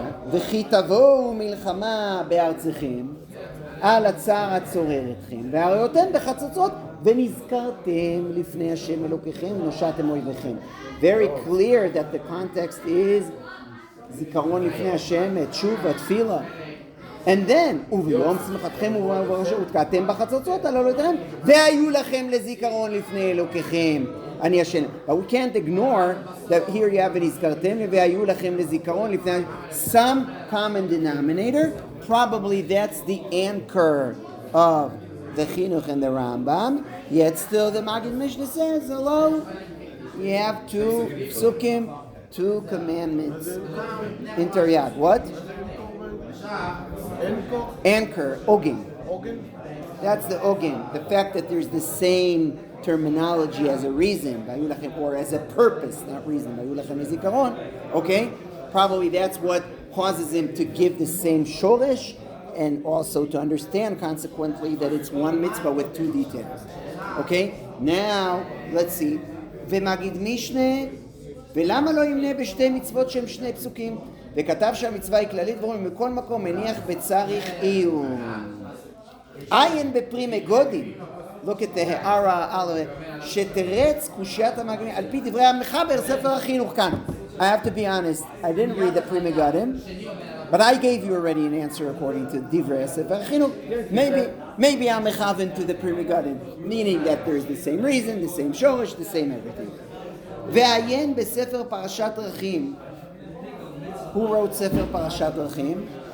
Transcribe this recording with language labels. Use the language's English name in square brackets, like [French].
[Hebrew] וכי תבואו מלחמה בארצכם על הצער הצורר אתכם והראיתם בחצוצות ונזכרתם לפני השם אלוקיכם ונושעתם אויביכם. [English] Very clear that the context is [Hebrew] זיכרון לפני השם, תשובה, תפילה. [English] And then, [Hebrew] וביום שמחתכם ותקעתם בחצוצות על עולותיכם והיו לכם לזיכרון לפני אלוקיכם. אני השם. [English] But we can't ignore that here you have [Hebrew] ונזכרתם והיו לכם לזיכרון לפני [English] some common denominator. Probably that's the anchor of the Chinuch and the Rambam. Yet still the Maggid Mishnah says, hello, you have two psukim, two commandments in Tariq. What? Anchor, ogin. That's the ogin. The fact that there's the same terminology as a reason, or as a purpose, not reason. Okay? Probably that's what causes him to give the same shoresh and also to understand consequently that it's one mitzvah with two details. Okay? Now, let's see. [Hebrew] ומגיד משנה, ולמה לא ימנה בשתי מצוות שהם שני פסוקים? וכתב שהמצווה היא כללית ואומרים מכל מקום מניח בצריך עיון. עיין בפרי מגודים. [English] look at the [Hebrew] הערה על שתרץ קושיית המגנים על פי דברי המחבר ספר החינוך כאן. [English] I have to be honest, I didn't read the Pri Megadim, but I gave you already an answer according to Divrei Sefer Chinuch. Maybe I'm mechaven to the Pri Megadim, meaning that there's the same reason, the same shorish, the same everything. Ve'ayen beSefer Parashat Drachim. Who wrote Sefer Parashat Drachim?